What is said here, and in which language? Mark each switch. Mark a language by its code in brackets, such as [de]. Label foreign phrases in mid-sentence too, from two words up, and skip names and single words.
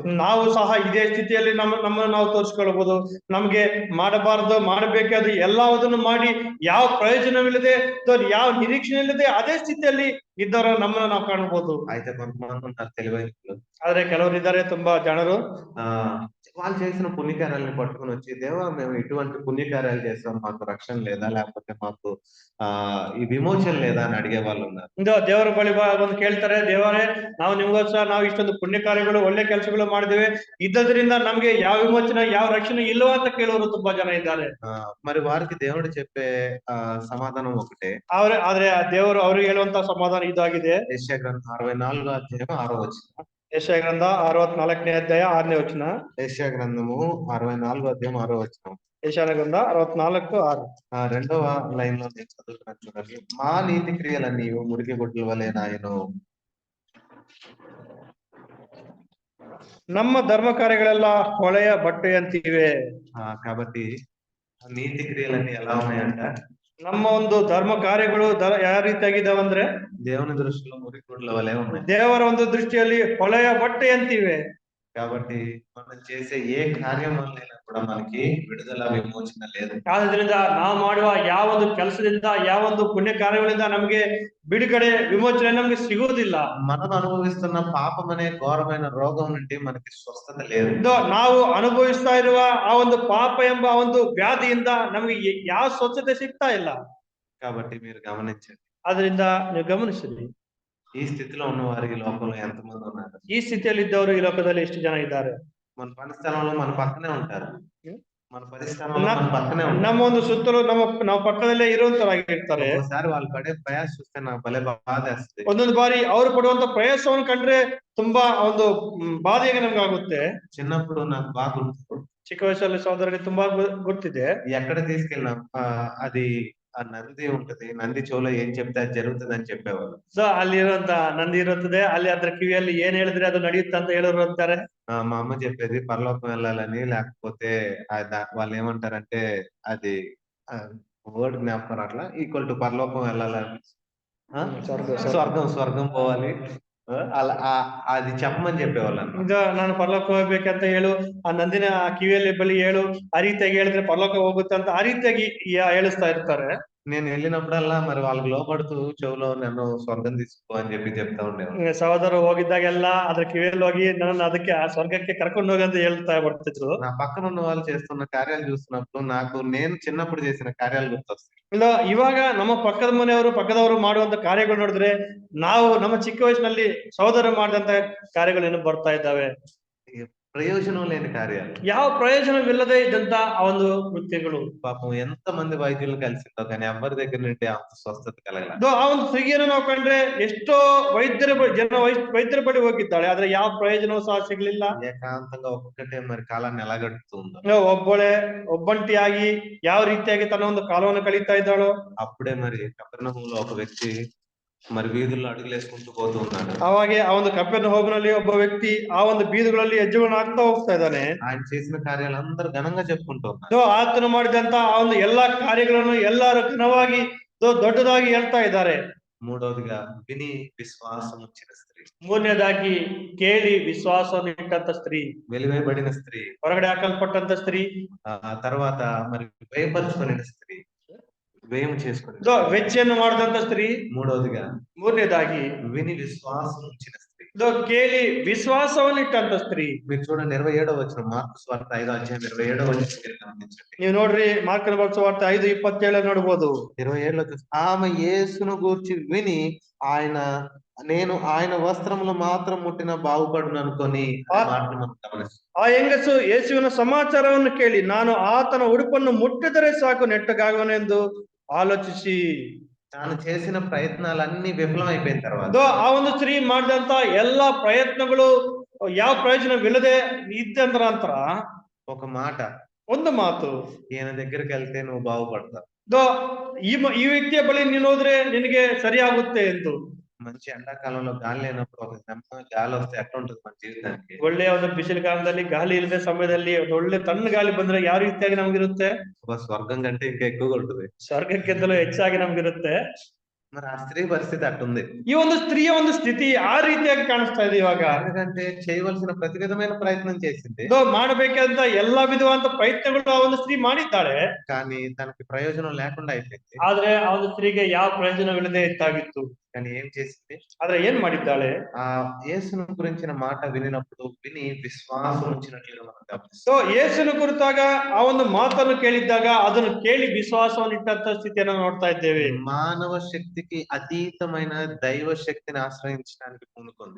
[kn] ನಾವು ಸಹ ಇದೇ ಸ್ಥಿತಿಯಲ್ಲಿ ನಮ್ಮನ್ನು ನಾವು ತೋರಿಸ್ಕೊಳ್ಬಹುದು. ನಮ್ಗೆ ಮಾಡಬೇಕಾದ ಎಲ್ಲದನ್ನು ಮಾಡಿ ಯಾವ ಪ್ರಯೋಜನವಿಲ್ಲದೆ ಯಾವ ನಿರೀಕ್ಷಣೆ ಇಲ್ಲದೆ ಅದೇ ಸ್ಥಿತಿಯಲ್ಲಿ ಇದ್ದವರ ನಮ್ಮನ್ನು ನಾವು ಕಾಣಬಹುದು. [te] అయితే కొంతమంది ఉన్నారు తెలివైన. [kn] ಆದ್ರೆ ಕೆಲವರು ಇದ್ದಾರೆ ತುಂಬಾ ಜನರು [te] వాళ్ళు చేసిన పుణ్యకార్యాలను పట్టుకుని వచ్చి దేవా మేము ఇటువంటి పుణ్యకార్యాలు చేస్తాం మాకు రక్షణ లేదా లేకపోతే మాకు ఈ విమోచన లేదా అని అడిగే వాళ్ళు ఉన్నారు. [kn] ದೇವರ ಬಳಿ ಬಂದು ಕೇಳ್ತಾರೆ, ದೇವರೇ ನಾವು ನಿಮ್ಗೋಸ್ಕರ ನಾವು ಇಷ್ಟೊಂದು ಪುಣ್ಯ ಕಾರ್ಯಗಳು ಒಳ್ಳೆ ಕೆಲಸಗಳು ಮಾಡಿದ್ದೇವೆ, ಇದ್ದದ್ರಿಂದ ನಮ್ಗೆ ಯಾವ ವಿಮೋಚನೆ ಯಾವ ರಕ್ಷಣೆ ಇಲ್ಲವೋ ಅಂತ ಕೇಳೋರು ತುಂಬಾ ಜನ ಇದ್ದಾರೆ. [te] మరి వారికి దేవుడు చెప్పే సమాధానం ఒకటే. [kn] ಆದ್ರೆ ದೇವರು ಅವ್ರಿಗೆ ಹೇಳುವಂತ ಸಮಾಧಾನ ಇದಾಗಿದೆ. [te] ಯೆಶಾಯ ಗ್ರಂಥ 64వ అధ్యాయం 6వ వచనం. [kn] ಯೆಶಾಯ ಗ್ರಂಥ 64ನೇ ಅಧ್ಯಾಯ 6ನೇ ವಚನ. [te] యెషయా గ్రంథము 64వ అధ్యాయం 6వ వచనం. యెషయా గ్రంథ 64:6. రెండవ లైన్ లో నేను చదువుతున్నాను చూడండి. మా నీతి క్రియలన్నీ మురికి గుడ్ల వలె నాయను. [kn] ನಮ್ಮ ಧರ್ಮ ಕಾರ್ಯಗಳೆಲ್ಲ ಹೊಳೆಯ ಬಟ್ಟೆಯಂತಿವೆ. [te] కాబట్టి నీతి క్రియలన్నీ ఎలా ఉన్నాయంట? [kn] ನಮ್ಮ ಒಂದು ಧರ್ಮ ಕಾರ್ಯಗಳು ಯಾವ ರೀತಿಯಾಗಿದ್ದಾವಂದ್ರೆ [te] దేవుని దృష్టిలో మురికి గుడ్ల వలె ఉన్నాయి. [kn] ದೇವರ ಒಂದು ದೃಷ್ಟಿಯಲ್ಲಿ ಹೊಳೆಯ ಬಟ್ಟೆಯಂತಿವೆ. [te] కాబట్టి మనం చేసే ఏ కార్యం వల్లైనా కూడా మనకి విడుదల విమోచన లేదు. [kn] ಆದ್ರಿಂದ ನಾವು ಮಾಡುವ ಯಾವ ಒಂದು ಕೆಲಸದಿಂದ ಯಾವ ಒಂದು ಪುಣ್ಯ ಕಾರ್ಯಗಳಿಂದ ನಮಗೆ ಬಿಡುಗಡೆ ವಿಮೋಚನೆ ನಮಗೆ ಸಿಗುವುದಿಲ್ಲ. [te] మనం అనుభవిస్తున్న పాపం అనే ఘోరమైన రోగం నుండి మనకి స్వస్థత లేదు. [kn] ನಾವು ಅನುಭವಿಸ್ತಾ ಇರುವ ಆ ಒಂದು ಪಾಪ ಎಂಬ ಒಂದು ವ್ಯಾಧಿಯಿಂದ ನಮಗೆ ಯಾವ ಸ್ವಚ್ಛತೆ ಸಿಗ್ತಾ ಇಲ್ಲ. [te] కాబట్టి మీరు గమనించండి. [kn] ಆದ್ರಿಂದ ನೀವು ಗಮನಿಸಿರಿ, [te] ఈ స్థితిలో ఉన్న వారు ఈ లోకంలో ఎంతమంది ఉన్నారు? [kn] ಈ ಸ್ಥಿತಿಯಲ್ಲಿ ಇದ್ದವರು ಈ ಲೋಕದಲ್ಲಿ ಎಷ್ಟು ಜನ ಇದ್ದಾರೆ? [te] మన పని స్థలంలో మన పక్కనే ఉంటారు. మన పరిస్థితుల్లో మన పక్కనే ఉంటారు. [kn] ನಮ್ಮ ಒಂದು ಸುತ್ತಲೂ ನಾವು ಪಕ್ಕದಲ್ಲೇ ಇರುವಂತರಾಗಿರ್ತಾರೆ. [te] ఒకసారి వాళ్ళు పడే ప్రయాస చూస్తే నాకు భలే బాధేస్తుంది. [kn] ಒಂದೊಂದು ಬಾರಿ ಅವರು ಪಡುವಂತ ಪ್ರಯಾಸವನ್ನು ಕಂಡ್ರೆ ತುಂಬಾ ಒಂದು ಬಾಧೆಗೆ ನಮ್ಗೆ ಆಗುತ್ತೆ. [te] చిన్నప్పుడు నాకు బాగా గుర్తు. [kn] ಚಿಕ್ಕ ವಯಸ್ಸಲ್ಲಿ ಸಹೋದರರಿಗೆ ತುಂಬಾ ಗೊತ್ತಿದೆ. [te] ఎక్కడ తీసుకెళ్ళినా అది ఆ నంది ఉంటది, నంది చెవులో ఏం చెప్తే అది జరుగుతుంది అని చెప్పేవాళ్ళు. [kn] ಸೊ ಅಲ್ಲಿರುವಂತ ನಂದಿ ಇರುತ್ತದೆ, ಅಲ್ಲಿ ಅದ್ರ ಕಿವಿಯಲ್ಲಿ ಏನ್ ಹೇಳಿದ್ರೆ ಅದು ನಡೆಯುತ್ತೆ ಅಂತ ಹೇಳೋರು ಅಂತಾರೆ. [te] మా అమ్మ చెప్పేది పరలోకం వెళ్ళాలని, లేకపోతే వాళ్ళు ఏమంటారంటే అది వర్డ్ జ్ఞాపకం రావట్లా. [en] equal to [te] పరలోకం వెళ్ళాలని, ఆ? [kn] ಸ್ವರ್ಗ. [te] స్వర్గం పోవాలి. అలా అది చెప్పమని చెప్పేవాళ్ళు అన్నమాట. [kn] ಈಗ ನಾನು ಪರಲೋಕ ಹೋಗ್ಬೇಕಂತ ಹೇಳು, ಆ ನಂದಿನ ಆ ಕಿವಿಯಲ್ಲಿ ಬಳಿ ಹೇಳು, ಆ ರೀತಿಯಾಗಿ ಹೇಳಿದ್ರೆ ಪರಲೋಕ ಹೋಗುತ್ತೆ ಅಂತ ಆ ರೀತಿಯಾಗಿ ಹೇಳಿಸ್ತಾ ಇರ್ತಾರೆ. [te] నేను వెళ్ళినప్పుడల్లా మరి వాళ్ళకి లోపడుతూ చెవులో నన్ను స్వర్గం తీసుకో అని చెప్తా ఉండేవాళ్ళు. [kn] ಸಹೋದರರು ಹೋಗಿದ್ದಾಗೆಲ್ಲ ಅದ್ರ ಕಿವಿಯಲ್ಲಿ ಹೋಗಿ ನನ್ನ ಅದಕ್ಕೆ ಆ ಸ್ವರ್ಗಕ್ಕೆ ಕರ್ಕೊಂಡು ಹೋಗಿ ಅಂತ ಹೇಳ್ತಾ ಬರ್ತಿದ್ರು. [te] నా పక్కన ఉన్న వాళ్ళు చేస్తున్న కార్యాలు చూస్తున్నప్పుడు నాకు నేను చిన్నప్పుడు చేసిన కార్యాలు గుర్తొస్తాయి. [kn] ಇಲ್ಲ, ಇವಾಗ ನಮ್ಮ ಪಕ್ಕದ ಮನೆಯವರು ಪಕ್ಕದವರು ಮಾಡುವಂತ ಕಾರ್ಯಗಳು ನೋಡಿದ್ರೆ ನಾವು ನಮ್ಮ ಚಿಕ್ಕ ವಯಸ್ಸಿನಲ್ಲಿ ಸಹೋದರ ಮಾಡಿದಂತ ಕಾರ್ಯಗಳು ಏನು ಬರ್ತಾ ಇದ್ದಾವೆ. [te] ఈ ప్రయోజనం లేని కార్యాలు. [kn] ಯಾವ ಪ್ರಯೋಜನವಿಲ್ಲದೆ ಇದ್ದಂತ ಆ ಒಂದು ಕೃತ್ಯಗಳು. [te] పాపం ఎంత మంది వైద్యులు కలిసిందో కానీ ఎవరి దగ్గర నుండి అంత స్వస్థత కలగల. [kn] ಆ ಒಂದು ಸ್ತ್ರೀಯನ್ನು ನಾವು ಕಂಡ್ರೆ ಎಷ್ಟೋ ವೈದ್ಯರ ಬಳಿ ಹೋಗಿದ್ದಾಳೆ, ಆದ್ರೆ ಯಾವ ಪ್ರಯೋಜನವೂ ಸಹ ಸಿಗ್ಲಿಲ್ಲ. [te] ఏకాంతంగా ఒక్కటే మరి కాలాన్ని ఎలా గడుపుతుందో. [kn] ಒಬ್ಬಂಟಿಯಾಗಿ ಯಾವ ರೀತಿಯಾಗಿ ತನ್ನ ಒಂದು ಕಾಲವನ್ನು ಕಳೀತಾ ಇದ್ದಾಳೋ. [te] అప్పుడే మరి కపెర్నహూములో ఒక వ్యక్తి మరి వీధుల్లో అడుగులేసుకుంటూ పోతూ ఉన్నాడు. [kn] ಅವಾಗೆ ಆ ಒಂದು ಕಪೆರ್ನಹೂಮಿನಲ್ಲಿ ಒಬ್ಬ ವ್ಯಕ್ತಿ ಆ ಒಂದು ಬೀದಿಗಳಲ್ಲಿ ಹೆಜ್ಜೆಗಳನ್ನು ಹಾಕ್ತಾ ಹೋಗ್ತಾ ಇದ್ದಾನೆ. [te] ఆయన చేసిన కార్యాలు అందరూ ఘనంగా చెప్పుకుంటూ ఉన్నారు. [kn] ಆತನು ಮಾಡಿದಂತ ಆ ಒಂದು ಎಲ್ಲಾ ಕಾರ್ಯಗಳನ್ನು ಎಲ್ಲರೂ ಘನವಾಗಿ ದೊಡ್ಡದಾಗಿ ಹೇಳ್ತಾ ಇದ್ದಾರೆ. [te] మూడవదిగా విని విశ్వాసం ఉంచిన స్త్రీ. [kn] ಮೂರನೇದಾಗಿ ಕೇಳಿ ವಿಶ್ವಾಸವನ್ನು ಇಟ್ಟಂತ ಸ್ತ್ರೀ, [te] వెలివేయబడిన స్త్రీ, [kn] ಹೊರಗಡೆ ಹಾಕಲ್ಪಟ್ಟಂತ ಸ್ತ್ರೀ, [te] ఆ తర్వాత మరి వ్యయపరుచుకునే స్త్రీ, వ్యయం చేసుకునే [kn] ವೆಚ್ಚವನ್ನು ಮಾಡಿದಂತ ಸ್ತ್రీ. [te] మూడవదిగా ವಿನಿ విశ్వాసం ఉంచిన స్త్రీ, [kn] ಕೇಳಿ ವಿಶ್ವಾಸವನ್ನು ಇಟ್ಟಂತ ಸ್ತ್ರೀ. [te] మీరు చూడండి 27వ వచనం, మార్కు సువార్త 5వ అధ్యాయం 27వ వచనం మీరు గమనించండి. [kn] ನೀವು ನೋಡ್ರಿ ಮಾರ್ಕನ ಸುವಾರ್ತೆ 5:27 ನೋಡಬಹುದು. [te] 27లో ఆమె యేసును గూర్చి విని నేను ఆయన వస్త్రములు మాత్రం ముట్టిన బాగుపడును అనుకొని మాటను మనం గమనిస్తాం. [kn] ಆ ಹೆಂಗಸು ಯೇಸುವಿನ ಸಮಾಚಾರವನ್ನು ಕೇಳಿ ನಾನು ಆತನ ಉಡುಪನ್ನು ಮುಟ್ಟಿದರೆ ಸಾಕು ನೆಟ್ಟಗಾಗುವನೆಂದು ಆಲೋಚಿಸಿ, [te] తాను చేసిన ప్రయత్నాలన్నీ విఫలమైపోయిన తర్వాత [kn] ಆ ಒಂದು ಸ್ತ್ರೀ ಮಾಡಿದಂತ ಎಲ್ಲಾ ಪ್ರಯತ್ನಗಳು ಯಾವ ಪ್ರಯೋಜನವಿಲ್ಲದೆ ಇದ್ದ ನಂತರ [te] ఒక మాట, [kn] ಒಂದು ಮಾತು, [te] ఈయన దగ్గరికి వెళ్తే నువ్వు బాగుపడతావు, [kn] ಈ ವ್ಯಕ್ತಿಯ ಬಳಿ ನೀನು ಹೋದ್ರೆ ನಿನಗೆ ಸರಿಯಾಗುತ್ತೆ ಎಂದು. [te] మంచి ఎండాకాలంలో గాలి లేనప్పుడు ఒక నెమ్మ గాలి వస్తే ఎట్లా ఉంటుంది మన జీవితానికి? [kn] ಒಳ್ಳೆಯ ಒಂದು ಬಿಸಿಲು ಕಾಲದಲ್ಲಿ ಗಾಳಿ ಇಲ್ಲದ ಸಮಯದಲ್ಲಿ ಒಳ್ಳೆ ತಣ್ಣ ಗಾಳಿ ಬಂದ್ರೆ ಯಾವ ರೀತಿಯಾಗಿ ನಮ್ಗಿರುತ್ತೆ? [te] స్వర్గం కంటే ఇంకా ఎక్కువగా ఉంటుంది. [kn] ಸ್ವರ್ಗಕ್ಕಿಂತಲೂ ಹೆಚ್ಚಾಗಿ ನಮ್ಗಿರುತ್ತೆ. [te] మరి ఆ స్త్రీ పరిస్థితి అట్టుంది. [kn] ಈ ಒಂದು ಸ್ತ್ರೀಯ ಒಂದು ಸ್ಥಿತಿ ಆ ರೀತಿಯಾಗಿ ಕಾಣಿಸ್ತಾ ಇದೆ ಇವಾಗ. [te] ఎందుకంటే చేయవలసిన ప్రతి విధమైన ప్రయత్నం చేసింది, [kn] ಮಾಡಬೇಕಾದಂತ ಎಲ್ಲಾ ವಿಧವಾದ ಪ್ರಯತ್ನಗಳು ಆ ಒಂದು ಸ್ತ್ರೀ ಮಾಡಿದ್ದಾಳೆ, [te] కానీ తనకి ప్రయోజనం లేకుండా అయిపోయింది. [kn] ಆದ್ರೆ ಆ ಒಂದು ಸ್ತ್ರೀಗೆ ಯಾವ ಪ್ರಯೋಜನವಿಲ್ಲದೆ ಇತ್ತಾಗಿತ್ತು. [te] కానీ ఏం చేసింది? [kn] ಆದ್ರೆ ಏನ್ ಮಾಡಿದ್ದಾಳೆ? [te] ఆ యేసును గురించిన మాట వినినప్పుడు విని విశ్వాసం ఉంచినట్లుగా మనం గమనిస్తాం. [kn] ಯೇಸುವಿನ ಕುರಿತಾಗ ಆ ಒಂದು ಮಾತನ್ನು ಕೇಳಿದ್ದಾಗ ಅದನ್ನು ಕೇಳಿ ವಿಶ್ವಾಸವನ್ನು ಇಟ್ಟಂತ ಸ್ಥಿತಿಯನ್ನು ನೋಡ್ತಾ ಇದ್ದೇವೆ. [te] మానవ శక్తికి అతీతమైన దైవ శక్తిని ఆశ్రయించడానికి పూనుకుంది.